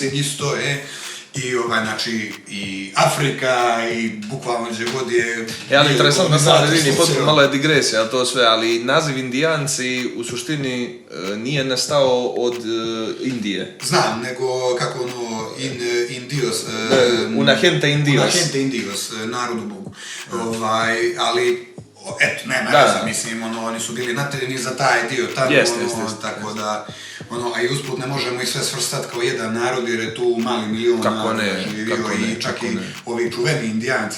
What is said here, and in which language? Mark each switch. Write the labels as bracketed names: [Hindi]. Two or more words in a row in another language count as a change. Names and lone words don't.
[Bosnian] Isto je. I znači i Afrika i bukvalno gdje god je... Ali interesantno stvar, vidi, potpuno malo je digresija to sve, ali naziv Indijanci u suštini nije nastao od Indije. Znam, nego kako Indios... [Spanish] Una gente Indios. Una gente Indios, [Bosnian] narodu Bogu. Ali, eto, nema raza, mislim, oni su bili nateljeni za taj dio tamo, tako da... a i usput ne možemo ih sve svrstati kao jedan narod jer je tu mali milion živio i čak i ovi čuveni Indijanci.